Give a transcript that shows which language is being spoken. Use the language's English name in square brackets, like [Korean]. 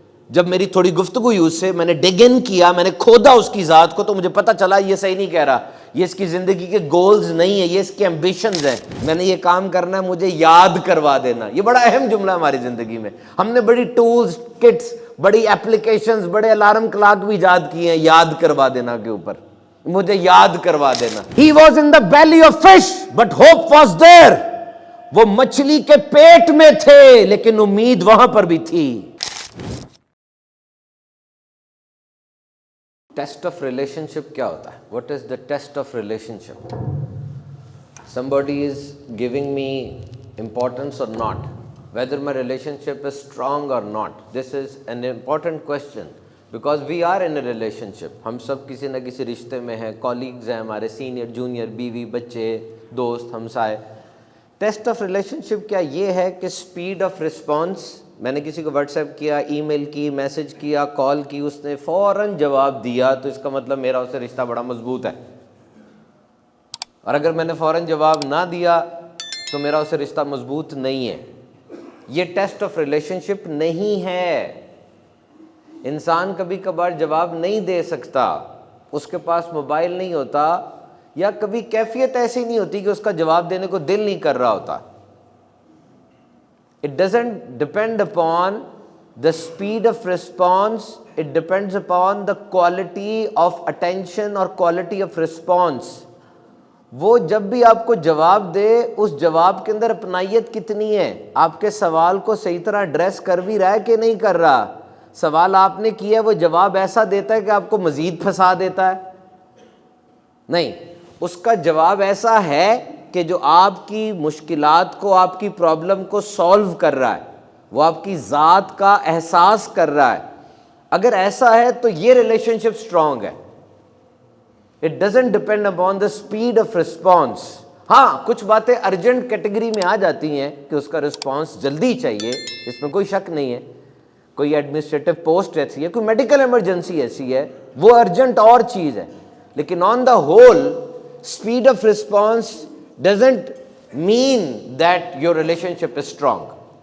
[Urdu] جب میری تھوڑی گفتگو ہوئی اس سے، میں نے ڈگ ان کیا، میں نے کھودا اس کی ذات کو، تو مجھے پتہ چلا یہ صحیح نہیں کہہ رہا، یہ اس کی زندگی کے گولز نہیں ہیں، یہ اس کے ایمبیشنز ہیں. میں نے یہ کام کرنا ہے، مجھے یاد کروا دینا. یہ بڑا اہم جملہ ہے ہماری زندگی میں. ہم نے بڑی ٹولز، کٹس، بڑی اپلیکیشنز، بڑے الارم کلاک بھی ایجاد کیے ہیں یاد کروا دینا کے اوپر. مجھے یاد کروا دینا. [English] He was in the belly of fish but hope was there. [Urdu] وہ مچھلی کے پیٹ میں تھے لیکن امید وہاں پر بھی تھی. [English] test of relationship [Urdu] کیا ہوتا ہے؟ [English] What is the test of relationship? somebody is giving me importance or not, whether my relationship is strong or not. This is an important question because we are in a relationship. [Urdu] ہم سب کسی نہ کسی رشتے میں ہیں، colleagues ہیں ہمارے، senior, junior, بیوی، بچے، دوست، ہمسائے. ٹیسٹ آف ریلیشن شپ کیا یہ ہے کہ اسپیڈ آف رسپانس. میں نے کسی کو واٹس ایپ کیا، ای میل کی، میسج کیا، کال کی، اس نے فوراً جواب دیا تو اس کا مطلب میرا اس سے رشتہ بڑا مضبوط ہے. اور اگر میں نے فوراً جواب نہ دیا تو میرا اس سے رشتہ مضبوط نہیں ہے. یہ ٹیسٹ آف ریلیشن شپ نہیں ہے. انسان کبھی کبھار جواب نہیں دے سکتا، اس کے پاس موبائل نہیں ہوتا، یا کبھی کیفیت ایسی نہیں ہوتی کہ اس کا جواب دینے کو دل نہیں کر رہا ہوتا. [English] It doesn't depend upon the speed of response, it depends upon the quality of attention or quality of response. [Urdu] وہ جب بھی آپ کو جواب دے، اس جواب کے اندر اپنائیت کتنی ہے، آپ کے سوال کو صحیح طرح ایڈریس کر بھی رہا ہے کہ نہیں کر رہا. سوال آپ نے کیا ہے، وہ جواب ایسا دیتا ہے کہ آپ کو مزید پھنسا دیتا ہے؟ نہیں، اس کا جواب ایسا ہے کہ جو آپ کی مشکلات کو، آپ کی پرابلم کو سولو کر رہا ہے، وہ آپ کی ذات کا احساس کر رہا ہے. اگر ایسا ہے تو یہ ریلیشن شپ اسٹرانگ ہے. [English] It doesn't depend upon the speed of response. [Urdu] ہاں، کچھ باتیں ارجنٹ کیٹیگری میں آ جاتی ہیں کہ اس کا رسپانس جلدی چاہیے، اس میں کوئی شک نہیں ہے. کوئی ایڈمنسٹریٹو پوسٹ ایسی ہے، کوئی میڈیکل ایمرجنسی ایسی ہے، وہ ارجنٹ اور چیز ہے. لیکن [English] On the whole speed of response doesn't mean that your relationship is strong.